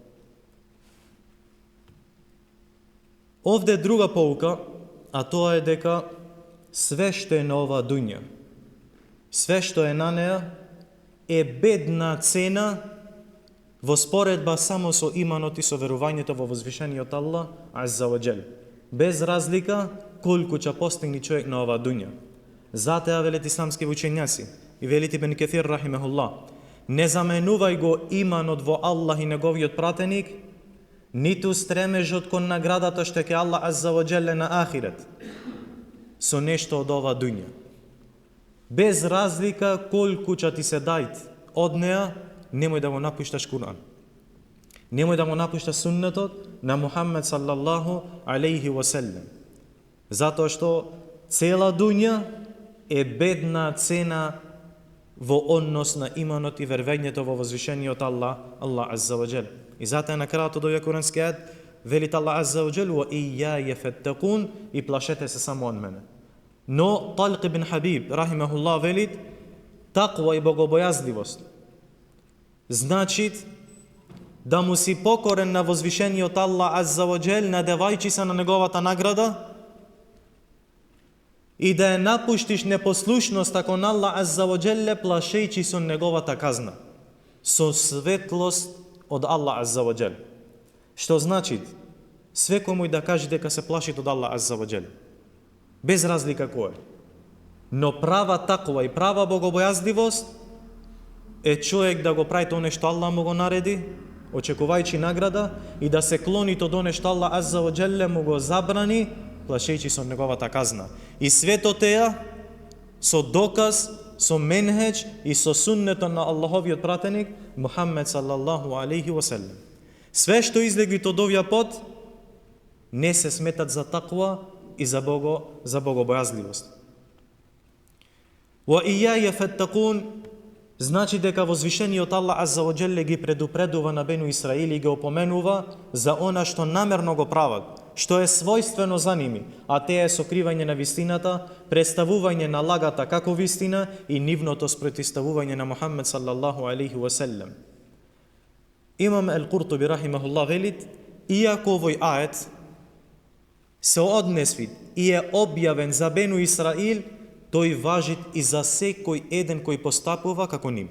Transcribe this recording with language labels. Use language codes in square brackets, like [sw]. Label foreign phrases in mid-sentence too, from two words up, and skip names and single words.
[mk] Овде друга поука, а тоа е дека све што е на оваа дуња, све што е на неа, е бедна цена во споредба само со иманот и со верувањето во возвишениот Аллах [ar] عز وجل, [mk] без разлика колку ќе постигне човек на оваа дуња. Затоа велат исламски учењаци и велит Ибн Каthир рахимахуллах, не заменувај го иманот во Аллах и неговиот пратеник, ниту стремежот кон наградата што ќе Аллах [ar] عز وجل [mk] на ахирет, со нешто од оваа дуња. Без разлика колку ќе ти се дајт од неа, немој да го напушташ Куран. Немој да го напушташ суннетот на Мухаммед [ar] صلى الله عليه وسلم. [mk] Затоа што цела дуња е бедна цена во однос на иманот и вервењето во возвишениот Аллах [ar] عز وجل. [mk] И затоа на крајот од овој курански ајет велит Аллах [ar] عز وجل: "وإياي فاتقون", [mk] и плашете се само од мене. Но Талқ ибн Хабиб рахимахуллах велит: таква и богобојазливост значи да му си покорен на возвишениот Аллах [ar] عز وجل, [mk] надевајќи се на неговата награда, и да ја напуштиш непослушноста кон Аллах [ar] عز وجل, [mk] плашејќи со неговата казна, со светлост од Аллах [ar] عز وجل. [mk] Што значи свекој мој да каже дека се плаши од Аллах [ar] عز وجل, [mk] без разлика кој е. Но права таква и права богобојазливост е човек да го прави тоа што Аллах му го нареди, очекувајќи награда, и да се клони тоа што Аллах [ar] عز وجل [mk] му го забрани, плашејќи со неговата казна. И свето теја со доказ, со менхеџ и со суннето на Аллаховиот пратеник Мухаммед [ar] صلى الله عليه وسلم. [mk] Све што излеги од овој пат не се сметат за таква и за богобојазливост. [ar] وإياي فاتقون, [mk] значи дека возвишениот Аллах [ar] عز وجل [mk] ги предупредува на Бену Исраил и ги опоменува за она што намерно го прават, што е својствено за ними, а те е сокривање на вистината, представување на лагата како вистина и нивното спротивставување на Мухаммед [ar] صلى الله عليه وسلم. [mk] Имам Ал-Куртуби рахимахуллах велит, иако овој ает се однесви и е објавен за Бену Исраил, тој важит и за секој еден кој постапува како ними.